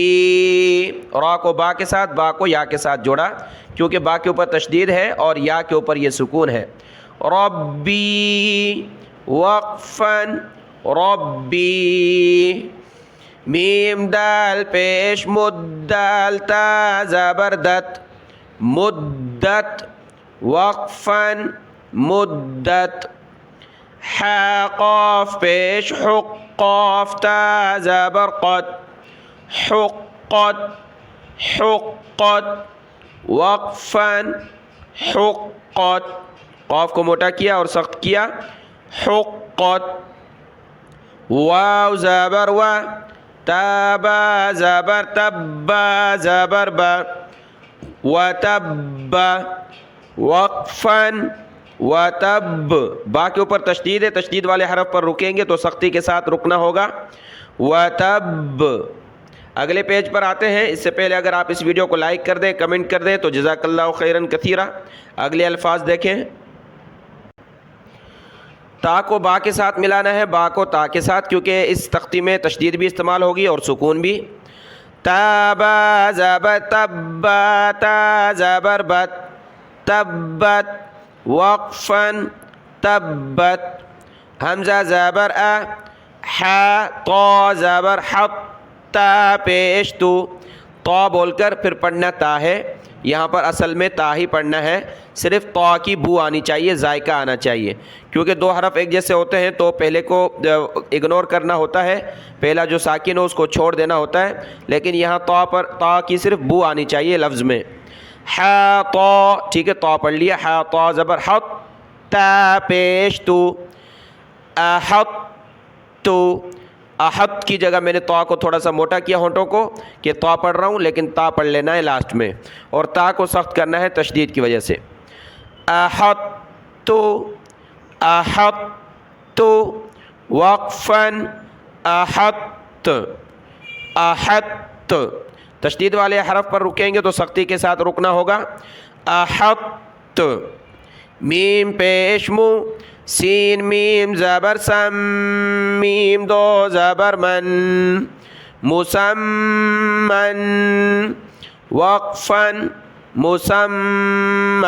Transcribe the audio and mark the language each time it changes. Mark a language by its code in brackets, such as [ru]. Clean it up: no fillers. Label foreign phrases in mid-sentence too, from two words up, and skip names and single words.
[hi] रा को बा के साथ, बा को या के साथ जोड़ा, क्योंकि बा के ऊपर तशदीद है और या के ऊपर ये सुकून है। रब्बी, वक्फन, रब्बी। मीम दाल पेश मुद्दाल, ता ज़बर दत, मुद्दत, वक्फन, मुद्दत। हा क़ाफ पेश हुक़, क़ाफ, ता ज़बर क़त, हुक़्क़त, हुक़्क़त, वक़्फ़न, हुक़्क़त। क़ाफ को मोटा किया और सख्त किया, हुक़्क़त। वाव ज़बर वा, ताबा ज़बर तब्बा, ज़बर बा, व तब्बा, वक़्फ़न, व तब। बा के ऊपर तशदीद है, तशदीद वाले हरफ पर रुकेंगे तो सख्ती के साथ रुकना होगा। व तब। अगले पेज पर आते हैं। इससे पहले अगर आप इस वीडियो को लाइक कर दें, कमेंट कर दें तो [ar] جزاك الله خيرا كثيرا. [hi] अगले अल्फाज देखें। ता को बा के साथ मिलाना है, बा को ता के साथ, क्योंकि इस तख्ती में तशदीद भी इस्तेमाल होगी और सुकून भी। ताबा ज़बर तब्बा, ता ज़बर बत, तब्बत, वक़्फ़न, तब्बत। हमज़ा ज़बर आ, हा तो ज़बर हत, ता पेश तू। तो बोलकर फिर पढ़ना ता है। यहाँ पर असल में ता ही पढ़ना है, सिर्फ तो की बू आनी चाहिए, जायका आना चाहिए। क्योंकि दो हरफ एक जैसे होते हैं तो पहले को इग्नोर करना होता है, पहला जो साकिन हो उसको छोड़ देना होता है। लेकिन यहाँ तो पर ता की सिर्फ बू आनी चाहिए लफ्ज़ में। हा तो, ठीक है, तो पढ़ लिया। हा तो ज़बर हत, ता पेश तू, अहत तू। अहत की जगह मैंने तो को थोड़ा सा मोटा किया होंठों को, कि तो पढ़ रहा हूँ लेकिन ता पढ़ लेना है लास्ट में, और ता को सख्त करना है तशदीद की वजह से। अहत तो, अहत तो, वक़्फ़न, अहत, अहत। तशदीद वाले हरफ पर रुकेंगे तो सख्ती के साथ रुकना होगा। अहत। मीम पेश मु, सीन मीम ज़बर सम, मीम दो ज़बर मन, मुसम्मन, वक़्फ़न, मुसम्मा।